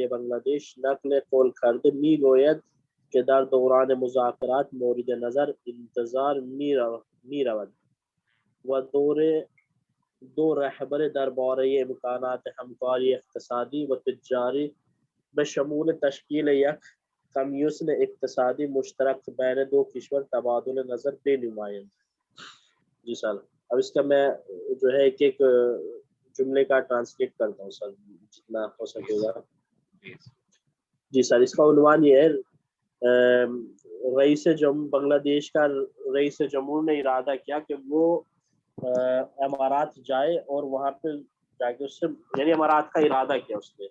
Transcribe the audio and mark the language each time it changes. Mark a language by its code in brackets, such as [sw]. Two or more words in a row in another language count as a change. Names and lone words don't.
[fa] بنگلہ دیش نقل قول کرده میگوید که در دوران مذاکرات مورد نظر انتظار میرود و دو رهبر درباره امکانات همکاری اقتصادی و تجاری به شمول تشکیل یک کمیسیون اقتصادی مشترک بین دو کشور تبادل نظر بنمایند. [ur] جی سر، اب اس کا میں جو ہے ایک ایک جملے کا ٹرانسلیٹ کرتا ہوں سر جتنا ہو سکے گا. جی سر، اس کا عنوان یہ ہے بنگلہ دیش کا رئیس جمہور نے ارادہ کیا کہ وہ امارات جائے اور وہاں پہ جا کے اس سے، یعنی امارات کا ارادہ کیا اس نے.